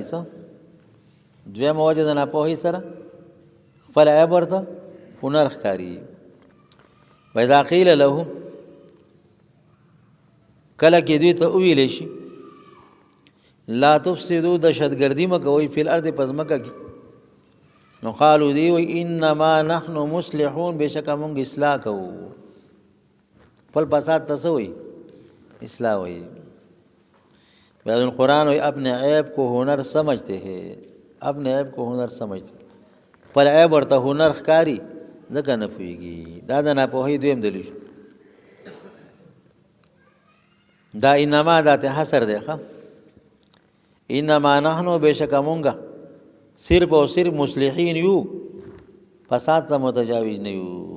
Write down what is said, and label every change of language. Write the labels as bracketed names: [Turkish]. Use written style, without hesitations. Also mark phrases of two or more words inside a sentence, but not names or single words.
[Pashto] څه دویمه وجه د ناپوهۍ سره خپل عیب ورته هنر ښکاري. [Arabic] وإذا قیل له، [Pashto] کله کې دوی ته وویلی شي [Arabic] لا تفسدوا، [Pashto] دهشتګردي مه کوئ، [Arabic] فی الارض [Pashto] په ځمکه کې، نو قالو دی وی [Arabic] انما نحن مصلحون، [Pashto] بېشکه مونږ اصلاح کوو. خپل فساد ته څه وایي؟ اصلاح وایي. [Arabic] بعض القرآن [Urdu] وی اپنے عیب کو ہنر سمجھتے ہیں، اپنے عیب کو ہنر سمجھتے، [Pashto] خپل عیب ورته هنر ښکاري، ځکه نه پوهېږي. دا د ناپوهۍ دویم دلیل شو. دا انما دا ته حصر دی. ښه [Arabic] انما نحنو، [Pashto] بېشکه مونږه صرف او صرف مصلحین یو، فساد ته متجاوز نه یو.